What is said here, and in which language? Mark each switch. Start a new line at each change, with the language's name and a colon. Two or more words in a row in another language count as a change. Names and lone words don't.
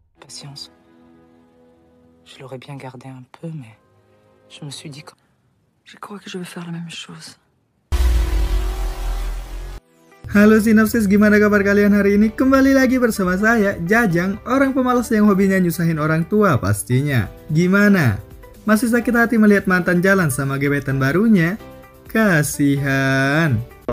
French: patience. Je l'aurais bien gardé un peu, mais je me suis dit que... Je crois que je vais faire la même chose.
Indonesian: Halo Sinopsis, gimana kabar kalian hari ini? Kembali lagi bersama saya, Jajang, orang pemalas yang hobinya nyusahin orang tua pastinya. Gimana? Masih sakit hati melihat mantan jalan sama gebetan barunya? Kasihan.